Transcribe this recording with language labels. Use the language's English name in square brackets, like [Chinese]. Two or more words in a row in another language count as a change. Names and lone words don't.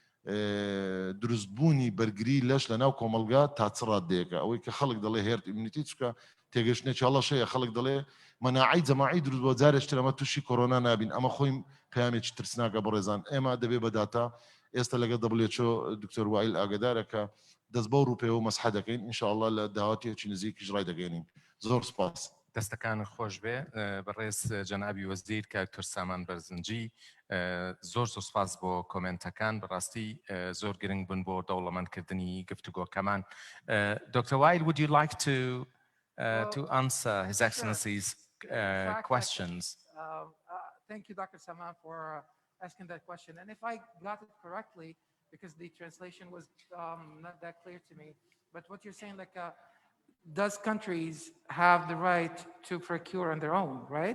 [Central Kurdish] دروستبوونی بەرگری لەش لە ناو کۆمەلگا تا چ ڕادەیەکە ئەوەی کە خەڵک دەڵێ [English] herd immunity [Central Kurdish] چکە تێگەشتێکی هەڵەشەیە خەڵک دەڵێ [Arabic] مەناعی جەماعی [Central Kurdish] دروست بۆ جارێشتر ئەمە تووشی کۆرۆنا نابین ئەمە خۆی پامێکی ترسناکە بەڕێزان ئێمە دەبێ بەداتا ئێستا لەگە دەبلێچۆ دکتۆر وائیل ئاگدارە کە دەست بە ڕووپێوە مەسحە دەکەین ئینشاءالله لە داهاتێکی نزیکیش ڕای دەگەێنین زۆر سپاس دەستەکان خۆش بێ بەڕێز جەنابی وەزیر کە دکتۆر سامان بەرزنجی زۆر سوپاس بۆ کۆمنتەکان بەڕاستی زۆر گرنگ بوون بۆ دەوڵەمەندکردنی گفتوگۆکەمان. [English] Dr. Weil, would you like to answer His Excellency's questions? Thank you, Dr. Saman, for asking that question. And if I got it correctly, because the translation was not that clear to me, but what you're saying, like, does countries have the right to procure on their own, right?